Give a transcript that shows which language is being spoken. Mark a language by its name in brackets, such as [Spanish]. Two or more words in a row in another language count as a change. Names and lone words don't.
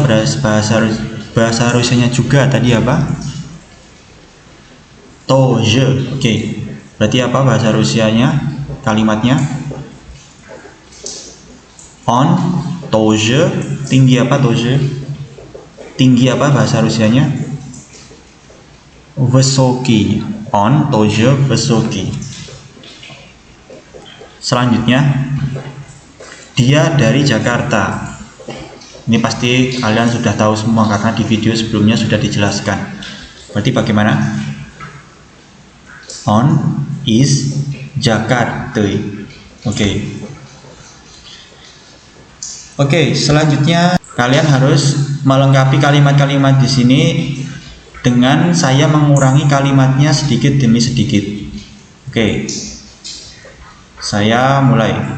[Indonesian] Bahasa Rusianya juga tadi apa? Тоже. Oke. Berarti apa bahasa Rusianya? Kalimatnya [Russian] он тоже. [Indonesian] Tinggi apa тоже? Tinggi apa bahasa Rusianya? [Russian] Высокий. Он тоже высокий. [Indonesian] Selanjutnya, dia dari Jakarta. Ini pasti kalian sudah tahu semua karena di video sebelumnya sudah dijelaskan. Berarti bagaimana? [Russian] Он из Джакарты. [Indonesian] Oke, selanjutnya kalian harus melengkapi kalimat-kalimat di sini dengan saya mengurangi kalimatnya sedikit demi sedikit. Oke. Saya mulai.